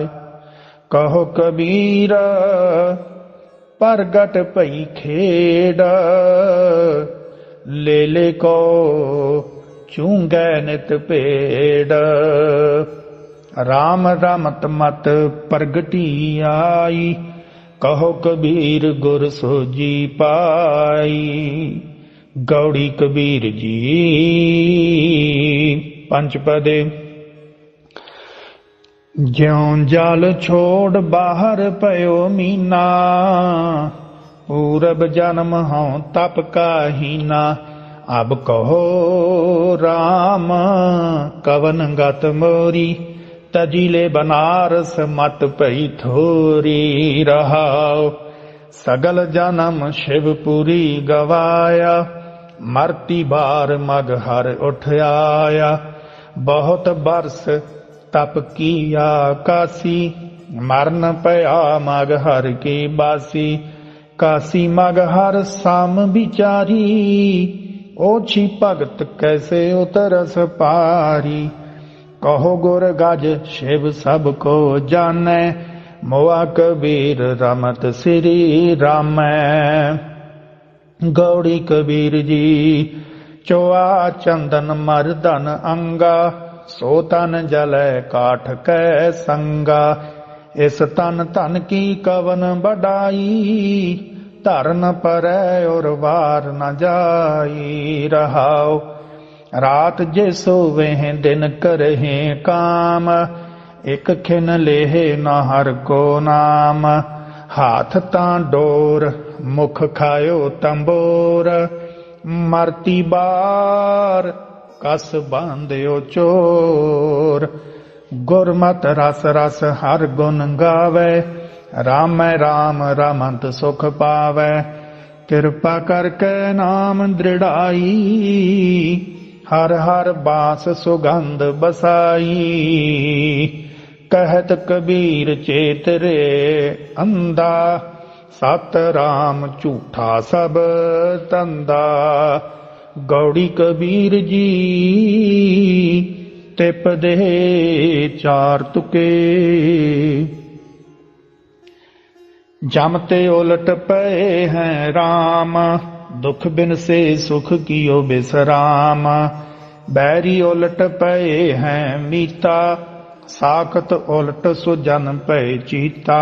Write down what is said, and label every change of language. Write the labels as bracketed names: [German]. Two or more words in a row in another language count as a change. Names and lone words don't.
[Punjabi] ਕਹੋ ਕਬੀਰ ਪ੍ਰਗਟ ਭਈ ਖੇੜ, ਲੇ ਲੇ ਕੋ ਚੂੰਗੈ ਨਿਤ ਪੇੜ। ਰਾਮ ਰਮਤ ਮਤ ਪ੍ਰਗਟੀ ਆਈ, ਕਹੋ ਕਬੀਰ ਗੁਰ ਸੋਜੀ ਪਾਈ। ਗੌੜੀ ਕਬੀਰ ਜੀ ਪੰਚਪਦੇ। ਜਿਉਂ ਜਲ ਛੋੜ ਬਾਹਰ ਪਯੋ ਮੀਨਾ, ਪੂਰਬ ਜਨਮ ਹੂੰ ਤਪ ਕਾ ਹੀਨਾ। ਅਬ ਕਹੋ ਰਾਮ ਕਵਨ ਗਤ ਮੋਰੀ, ਤਜੀਲੇ ਬਨਾਰਸ ਮਤ ਪਈ ਥੋਰੀ। ਰਹਾਓ ਸਗਲ ਜਨਮ ਸ਼ਿਵਪੁਰੀ ਗਵਾਯਾ, ਮਰਤੀ ਬਾਰ ਮਗ ਹਰ ਉਠ ਆਯਾ। ਬਹੁਤ ਬਰਸ ਤਪ ਕੀਆ ਕਾਸੀ, ਮਰਨ ਪਯਾ ਮਗ ਹਰ ਕੀ ਬਾਸੀ। ਕਾਸੀ ਮਗ ਹਰ ਸਾਮ ਬਿਚਾਰੀ, ਓਛੀ ਭਗਤ ਕੈਸੇ ਉਤਰਸ ਪਾਰੀ। ਕਹੋ ਗੁਰ ਗਜ ਸ਼ਿਵ ਸਬ ਕੋ ਜਾਨੈ, ਮੋਆ ਕਬੀਰ ਰਮਤ ਸ੍ਰੀ ਰਾਮੈ। ਗੌੜੀ ਕਬੀਰ ਜੀ ਚੋਆ ਚੰਦਨ ਮਰਦਨ ਅੰਗਾ, ਸੋ ਤਨ ਜਲੈ ਕਾਠ ਕੈ ਸੰਗਾ। ਇਸ ਤਨ ਤਨ ਕੀ ਕਵਨ ਬਢਾਈ, ਧਰਨ ਪਰੈ ਔਰ ਵਾਰ ਨ ਜਾਈ। ਰਹਾਓ ਰਾਤ ਜੇ ਸੋਵੇ ਦਿਨ ਕਰਹੇ ਕਾਮ, ਏਕ ਖਿਨ ਲੇਹੇ ਨ ਹਰ ਕੋ ਨਾਮ। ਹਾਥ ਤਾਂ ਡੋਰ ਮੁਖ ਖਾਯੋ ਤੰਬੋਰ, ਮਰਤੀ ਬਾਰ ਕਸ ਬਾਂਧਿਓ ਚੋਰ। ਗੁਰਮਤ ਰਸ ਰਸ ਹਰ ਗੁਣ ਗਾਵੇ, ਰਾਮੈ ਰਾਮ ਰਮੰਤ ਸੁਖ ਪਾਵੈ। ਕ੍ਰਿਪਾ ਕਰਕੇ ਨਾਮ ਦ੍ਰਿੜਾਈ, ਹਰ ਹਰ ਬਾਸ ਸੁਗੰਧ ਬਸਾਈ। ਕਹਤ ਕਬੀਰ ਚੇਤ ਰੇ ਅੰਧਾ, ਸਤ ਰਾਮ ਝੂਠਾ ਸਬ ਤੰਦਾ। ਗੌੜੀ ਕਬੀਰ ਜੀ ਤਿਪ ਦੇ ਚਾਰ ਤੁਕੇ। ਜਮਤੇ ਉਲਟ ਪਏ ਹੈਂ ਰਾਮ, ਦੁਖ ਬਿਨ ਸੇ ਸੁਖ ਕੀਓ ਬਿਸਰਾਮ। ਬੈਰੀ ਉਲਟ ਪਏ ਹੈਂ ਮੀਤਾ, ਸਾਕਤ ਉਲਟ ਸੁਜਨ ਪਏ ਚੀਤਾ।